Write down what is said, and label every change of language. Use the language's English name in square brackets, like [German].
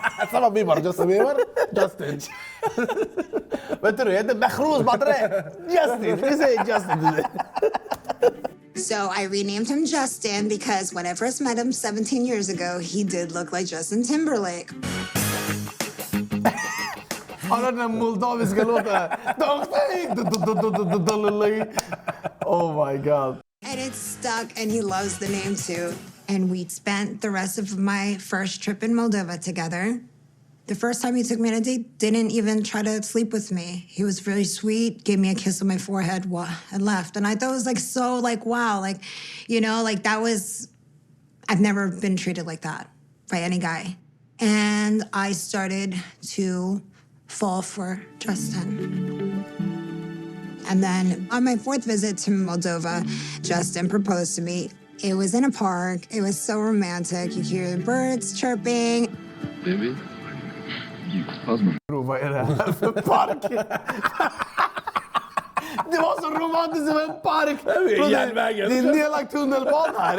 [Swedish] Samma bild bara. Justin Bieber. Justin. Vet du, jag heter Behruz Badre. Justin. Vi säger Justin. [English] So I renamed him Justin because when I first met him 17 years ago, he did look like Justin Timberlake. [Swedish] Har du den här moldaviska låten? [English] Oh my god. And it stuck, and he loves the name too. And we spent the rest of my first trip in Moldova together. The first time he took me on a date, didn't even try to sleep with me. He was very sweet, gave me a kiss on my forehead, and left. And I thought it was like so like, wow, like, you know, like that was, I've never been treated like that by any guy. And I started to fall for Justin. And then on my fourth visit to Moldova, Justin proposed to me. It was in a park. It was so romantic. You hear the birds chirping. Baby, how's my... [Swedish] Bro, vad är det här för park? Det var så romantiskt som en park. Det är en nedlagd tunnelbana här.